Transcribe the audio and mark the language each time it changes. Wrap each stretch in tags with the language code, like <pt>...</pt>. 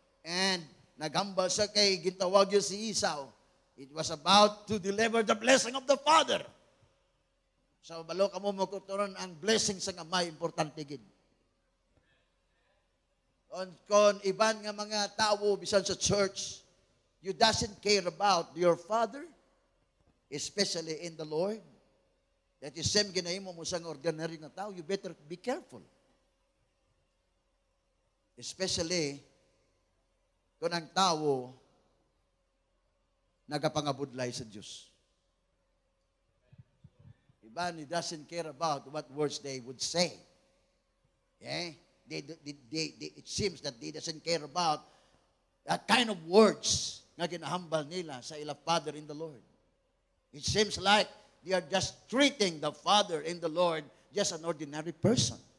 <hil>And naghambal siya kay gintawag yun si Esau.</hil> <en>It was about to deliver the blessing of the father.</en> <hil>So, balo ka mo makuturon ang blessing sa amay, importante gid. Kon iban nga mga tao, bisan sa church,</hil> <en>you doesn't care about your father, especially in the Lord. That is same</en> <hil>ginahimo mo sang ordinary na tao,</hil> <en>you better be careful.</en> <hil>Especially kung ang tao nagapangabudlay sa Diyos.</hil> <en>Iban, he doesn't care about what words they would say. Okay? It seems that they doesn't care about that kind of words</en> <hil>nga ginahambal nila sa ila</hil> <en>Father in the Lord. It seems like they are just treating the Father in the Lord just an ordinary person.</en>